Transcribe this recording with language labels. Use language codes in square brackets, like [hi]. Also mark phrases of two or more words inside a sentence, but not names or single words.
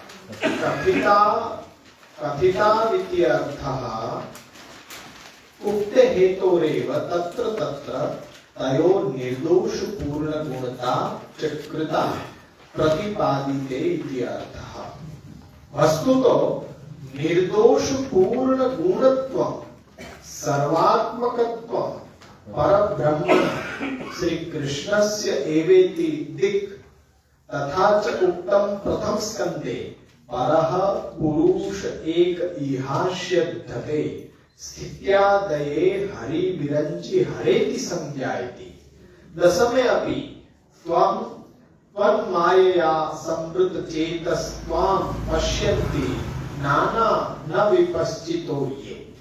[sa] कथिता वित्यर्थः उक्त हेतोरेव तत्र तत्र तयो निर्दोष पूर्ण गुणता चकृता प्रतिपादिते इति अर्थः. વસ્તુતો નિર્દોષ પૂર્ણ ગુણત્વ સર્વાત્મકત્વ પરબ્રહ્મ શ્રી કૃષ્ણસ્ય એવેતિ દિક્ તથા ચ ઉક્તમ પ્રથમ સ્કંદે પરઃ પુરુષ એક ઈહાસ્ય ધતે સ્થિત્યાદયે હરિ વિરંચિ હરેતિ સંજ્ઞાયતિ દસમે અપી ત્વં ત્વન્માયયા સંવૃત ચેતસ્ત્વાં પશ્યન્તિ નાના ન વિપશ્ચિતો યે.